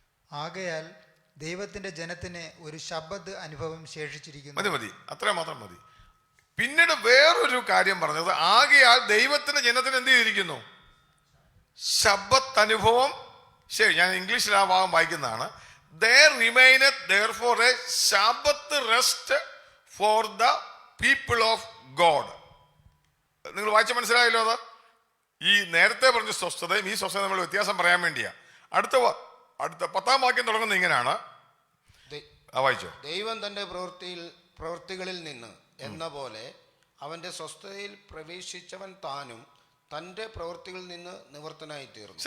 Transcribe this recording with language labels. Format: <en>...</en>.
<ml>ആകയാൽ ദൈവത്തിന്റെ ജനത്തിന് ഒരു ശബ്ബത്ത് അനുഭവം ശേഷിച്ചിരിക്കുന്നു. മതി, അത്ര മാത്രം മതി. പിന്നീട് വേറൊരു കാര്യം പറഞ്ഞത്, ആകയാൽ ദൈവത്തിന്റെ ജനത്തിന് എന്ത് ചെയ്തിരിക്കുന്നു? ശബ്ബത്ത് അനുഭവം. ശരി, ഞാൻ ഇംഗ്ലീഷിൽ ആ ഭാഗം വായിക്കുന്നതാണ്.</ml> <en>There remaineth therefore a Sabbath rest for the people of God.</en> <ml>നിങ്ങൾ വായിച്ച മനസ്സിലായല്ലോ? അത് ഈ നേരത്തെ പറഞ്ഞ സ്വസ്ഥതയും ഈ സ്വസ്ഥത നമ്മൾ വ്യത്യാസം പറയാൻ വേണ്ടിയാ. അടുത്ത 10-ാം വാക്യം തുടങ്ങുന്നത് ഇങ്ങനെയാണ്. വായിച്ചോ. ദൈവം തന്റെ പ്രവൃത്തികളിൽ നിന്ന് എന്ന പോലെ അവന്റെ സ്വസ്ഥതയിൽ പ്രവേശിച്ചവൻ താനും തന്റെ പ്രവൃത്തികളിൽ നിന്ന് നിവർത്തനായി തീർന്നു.</ml>